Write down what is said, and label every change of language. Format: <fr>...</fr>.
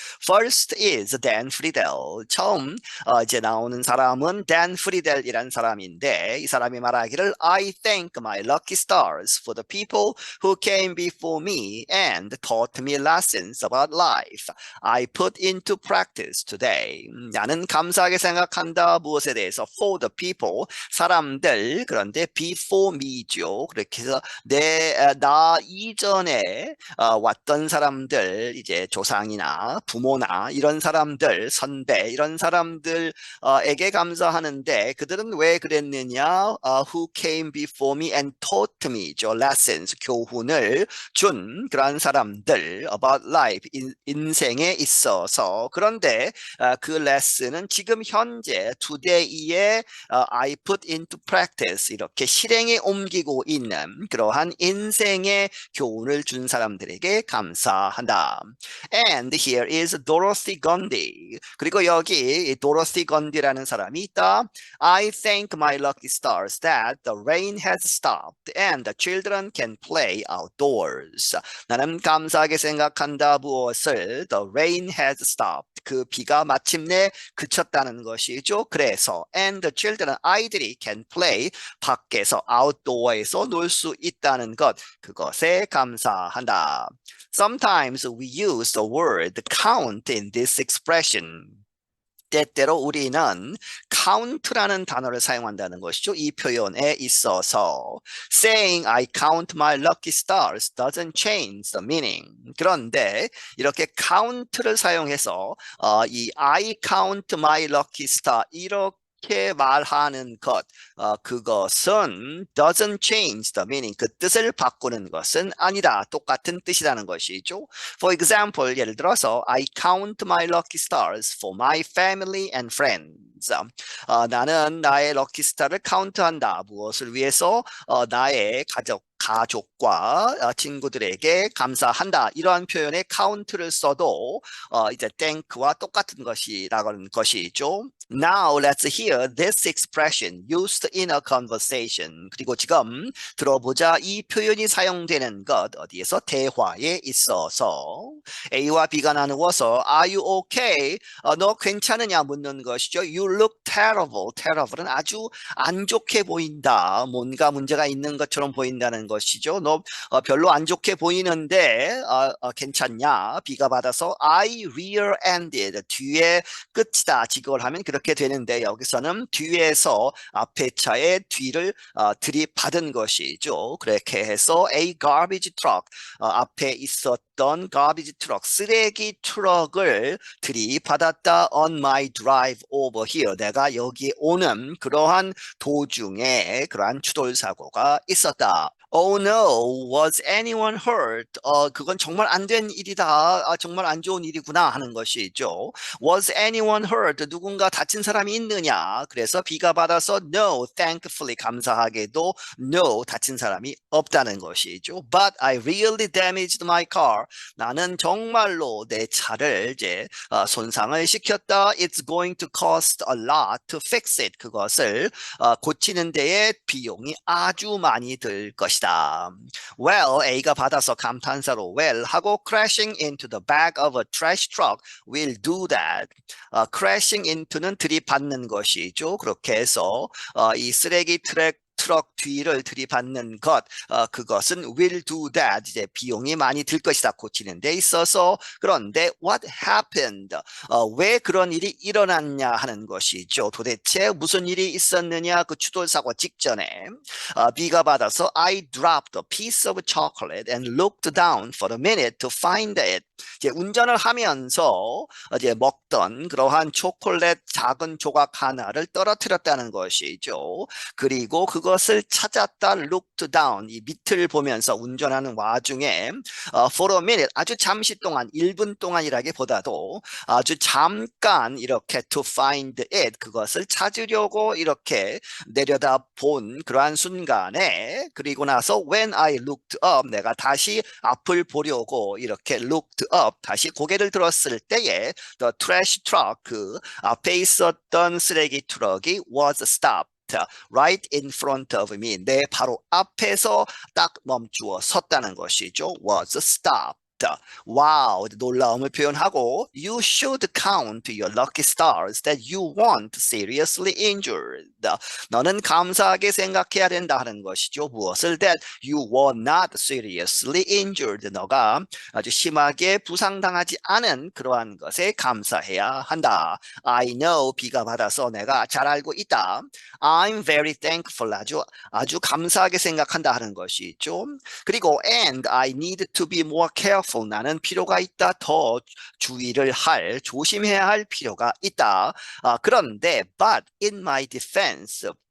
<en>First is Dan Friedel.</en> <ko>처음 이제 나오는 사람은 Dan Friedel이라는 사람인데 이 사람이 말하기를</ko> <en>I thank my lucky stars for the people who came before me and taught me lessons about life I put into practice today.</en> <ko>나는 감사하게 생각한다. 무엇에 대해서?</ko> <en>For the people,</en> <ko>사람들. 그런데</ko> <en>before me</en> <ko>죠. 그렇게 해서 나 이전에 왔던 사람들, 이제 조상이나 부모나 이런 사람들, 선배 이런 사람들에게 감사하는데 그들은 왜 그랬느냐?</ko> <en>Who came before me and taught me죠.</en> <ko>Lessons, 교훈을 준 그런 사람들</ko> <en>about life</en> <ko>인생에 있어서 그런데 그 레슨은 지금 현재</ko> <en>today</en> <ko>에</ko> <en>I put into practice</en> <ko>이렇게 실행에 옮기고 있는 그러한 인생의 교훈을 준 사람들에게 감사한다.</ko> <en>And here is Dorothy Gondy.</en> <ko>그리고 여기 Dorothy Gondy라는 사람이 있다.</ko> <en>I thank my lucky stars that the rain has stopped and the children can play outdoors.</en> <ko>나는 감사하게 생각한다. 무엇을?</ko> <en>The rain has stopped.</en> <ko>그 비가 마침내 그쳤다는 것이죠. 그래서</ko> <en>and the children</en> <ko>아이들이</ko> <en>can play</en> <ko>밖에서 outdoor에서 놀 수 있다는 것 그것에 감사한다.</ko> <en>Sometimes we use the word count in this expression.</en> <ko>때때로 우리는 count라는 단어를 사용한다는 것이죠. 이 표현에 있어서</ko> <en>saying I count my lucky stars doesn't change the meaning.</en> <ko>그런데 이렇게 count를 사용해서 이</ko> <en>I count my lucky star</en> <ko>이렇게 말하는 것 그것은</ko> <en>doesn't change the meaning.</en> <ko>그 뜻을 바꾸는 것은 아니다. 똑같은 뜻이라는 것이죠.</ko> <en>For example,</en> <ko>예를 들어서</ko> <en>I count my lucky stars for my family and friends.</en> <ko>나는 나의 럭키스타를 카운트한다. 무엇을 위해서? 나의 가족과 친구들에게 감사한다. 이러한 표현에 count를 써도 이제 thank와 똑같은 것이라는 것이죠.</ko> <en>Now let's hear this expression used in a conversation.</en> <ko>그리고 지금 들어보자. 이 표현이 사용되는 것 어디에서? 대화에 있어서 A와 B가 나누어서</ko> <en>Are you okay?</en> <ko>너 괜찮으냐 묻는 것이죠.</ko> <en>You look terrible.</en> <ko>terrible은 아주 안 좋게 보인다. 뭔가 문제가 있는 것처럼 보인다는 것이죠. 너 별로 안 좋게 보이는데 괜찮냐? B가 받아서</ko> <en>I rear-ended.</en> <ko>뒤에 끝이다. 직역을 하면 그렇게 되는데 여기서는 뒤에서 앞에 차의 뒤를 들이받은 것이죠. 그렇게 해서</ko> <en>a garbage truck</en> <ko>앞에 있었던 어떤 garbage truck, 쓰레기 트럭을 들이받았다</ko> <en>on my drive over here.</en> <ko>내가 여기 오는 그러한 도중에 그러한 추돌 사고가 있었다.</ko> <en>Oh no, was anyone hurt?</en> <ko>그건 정말 안 된 일이다. 정말 안 좋은 일이구나 하는 것이죠.</ko> <en>Was anyone hurt?</en> <ko>누군가 다친 사람이 있느냐? 그래서 B가 받아서</ko> <en>no, thankfully</en> <ko>감사하게도 no, 다친 사람이 없다는 것이죠.</ko> <en>But I really damaged my car.</en> <ko>나는 정말로 내 차를 이제 손상을 시켰다.</ko> <en>It's going to cost a lot to fix it.</en> <ko>그것을 고치는 데에 비용이 아주 많이 들 것이다.</ko> <en>Well,</en> <ko>A가 받아서 감탄사로</ko> <en>well 하고 crashing into the back of a trash truck will do that. crashing into</en> <ko>는 들이받는 것이죠. 그렇게 해서 이 쓰레기 트럭 뒤를 들이받는 것, 그것은</ko> <en>will do that.</en> <ko>이제 비용이 많이 들 것이다. 고치는 데 있어서. 그런데</ko> <en>what happened?</en> <ko>왜 그런 일이 일어났냐 하는 것이죠. 도대체 무슨 일이 있었느냐? 그 추돌 사고 직전에 B가 받아서</ko> <en>I dropped a piece of chocolate and looked down for a minute to find it.</en> <ko>이제 운전을 하면서 이제 먹던 그러한 초콜릿 작은 조각 하나를 떨어뜨렸다는 것이죠. 그리고 그것을 찾았다.</ko> <en>looked down.</en> <ko>이 밑을 보면서 운전하는 와중에</ko> <en>for a minute.</en> <ko>아주 잠시 동안 1분 동안이라기보다도 아주 잠깐 이렇게</ko> <en>to find it.</en> <ko>그것을 찾으려고 이렇게 내려다 본 그러한 순간에 그리고 나서</ko> <en>when I looked up.</en> <ko>내가 다시 앞을 보려고 이렇게</ko> <en>looked up.</en> <ko>다시 고개를 들었을 때에</ko> <en>the trash truck.</en> <ko>그 앞에 있었던 쓰레기 트럭이</ko> <en>was stopped. right in front of me.</en> <ko>내 바로 앞에서 딱 멈추어 섰다는 것이죠.</ko> <en>was stopped.</en> <ko>와우, 놀라움을 표현하고</ko> <en>you should count your lucky stars that you weren't seriously injured.</en> <ko>너는 감사하게 생각해야 된다 하는 것이죠. 무엇을</ko> <en>that you were not seriously injured.</en> <ko>너가 아주 심하게 부상당하지 않은 그러한 것에 감사해야 한다.</ko> <en>I know,</en> <ko>B가 받아서 내가 잘 알고 있다.</ko> <en>I'm very thankful.</en> <ko>아주 감사하게 생각한다 하는 것이죠. 그리고</ko> <en>and I need to be more careful.</en> <ko>나는 필요가 있다. 더 주의를 조심해야 할 필요가 있다. 그런데</ko> <en>but in my defense.</en>